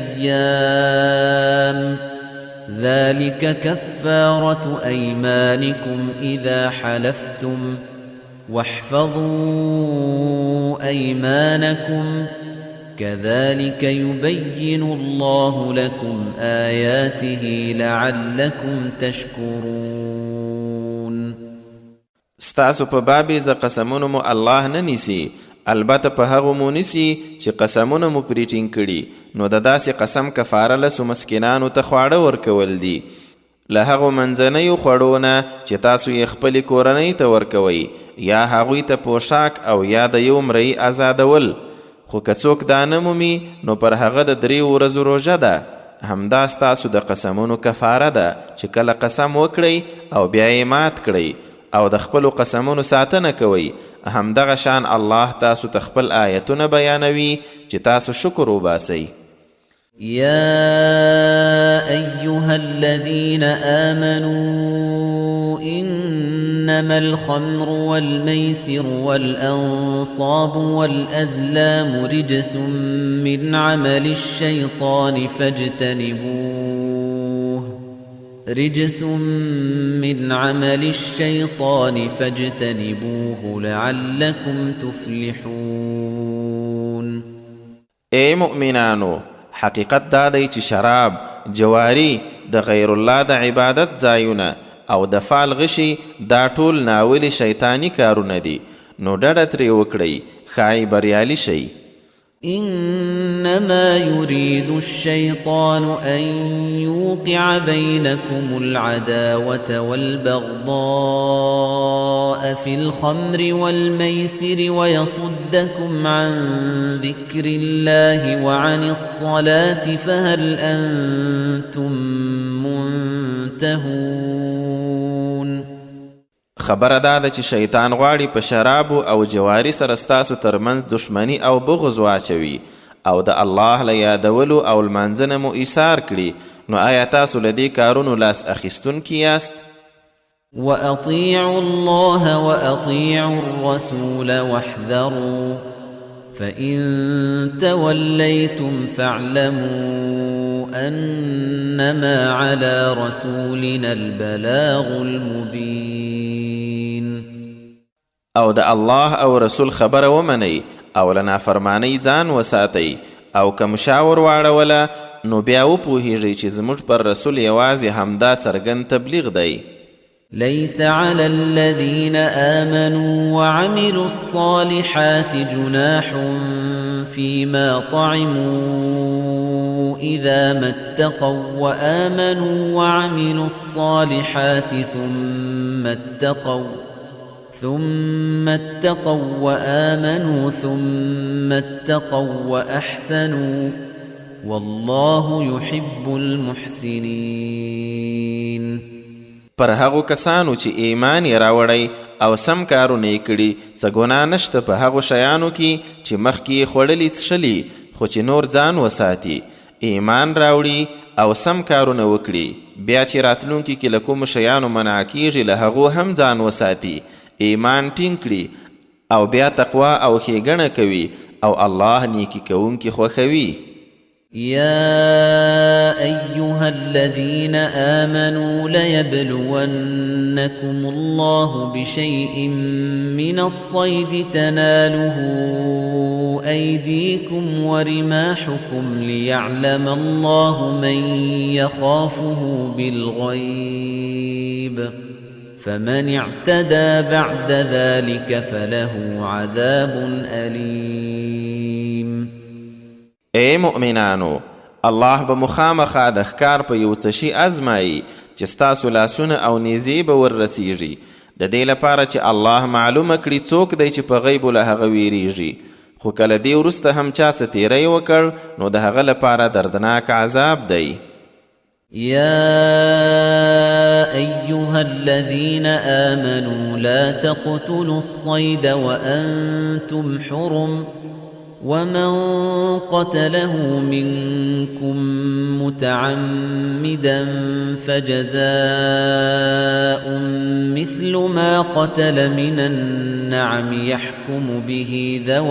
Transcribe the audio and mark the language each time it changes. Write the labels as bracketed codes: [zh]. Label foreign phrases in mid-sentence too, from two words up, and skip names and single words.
[ar] أيام ذلك كفارة أيمانكم إذا حلفتم واحفظوا أيمانكم كذلك يبين الله لكم آياته لعلكم تشكرون. [ps] ستاسو په بابي ز قسمونو مو الله نه نیسي، البته په هغو مو نیسي چې قسمونه مو پرې ټینګ کړي، نو د داسې قسم کفاره لسو مسکینانو ته خواړه ورکول دي، له هغو منځنیو خوړو نه چې تاسو یې خپلې کورنۍ ته ورکوئ، یا هغوی ته پوشاک او یا د یو مرۍ آزادول. خو که څوک دا نه مومي، نو پر هغه د 3 ورځو روژه ده. همدا ستاسو د قسمونو کفاره ده چې کله قسم وکړئ او بیا یې مات کړئ او د خپلو قسمونو ساتنه کوئ. همدغه شان الله تاسو ته خپل آیتونه بیانوي چې تاسو شکر وباسئ. [ar] يا أيها الذين آمنوا إنما الخمر والميسر والأنصاب والأزلام رجس من عمل الشيطان فاجتنبوه لعلكم تفلحون. [ps] اے مؤمنانو، حقیقت دا دی چې شراب، جواری، د غیر الله د عبادت ځایونه او د فال غشي دا ټول ناولي شیطانی کارونه دي، نو ډډه ترې وکړئ، ښایي بریالي شئ. [ar] إنما يريد الشيطان أن يوقع بينكم العداوة والبغضاء في الخمر والميسر ويصدكم عن ذكر الله وعن الصلاة فهل أنتم منتهون؟ [ps] خبره دا ده چې شیطان غواړي په شرابو او جواری سره ستاسو ترمنځ دشمنی او بغض واچوي او د الله له یادولو او لمانځنه مو ایثار کړي، نو آیا تاسو له دې کارونو لاس اخیستونکي یاست؟ [ar] وأطيعوا الله وأطيعوا الرسول واحذروا فإن توليتم فاعلموا أنما على رسولنا البلاغ المبين. [ps] او د الله او رسول خبره ومنئ او له نافرمانۍ ځان وساتئ، او که مشاور واړوله نو بیا وپوهیږئ چې زموږ پر رسول یوازې همدا څرګند تبلیغ دی. [ar] ليس على الذين آمنوا وعملوا الصالحات جناح فيما طعموا إذا ما اتقوا وآمنوا وعملوا الصالحات ثم اتقوا وآمنوا ثم اتقوا وأحسنوا والله يحب المحسنين. [ps] پر هغو کسانو چې ایمان یې راوړی او سم کارونه یې کړي، څه ګناه نشته په هغو شیانو کې چې مخکې یې خوړلي څښلي، خو چې نور ځان وساتي، ایمان راوړي او سم کارونه وکړي، بیا چې راتلونکي کې له کومو شیانو منع کیږي له هغو هم ځان وساتي، ایمان ټینګ کړي او بیا تقوا او ښېګڼه کوي او الله نیکي کوونکي خوښوي. [ar] يا أيها الذين آمنوا ليبلونكم الله بشيء من الصيد تناله أيديكم ورماحكم ليعلم الله من يخافه بالغيب فمن اعتدى بعد ذلك فله عذاب أليم. [ps] اے مؤمنانو، الله به مخامخا د ښکار په یو څه شي ازمایي چې ستاسو لاسونه او نیزې به وررسیږي، د دې لپاره چې الله معلومه کړي څوک دی چې په غیبو له هغه ویریږي، خو کله دې وروسته هم چا څه تیری وکړ نو د هغه لپاره دردناک عذاب دی. [ar] يا أيها الذين آمنوا لا تقتلوا الصيد وأنتم حرم ومن قتله منكم متعمدا فجزاء مثل ما قتل من النعم يحكم به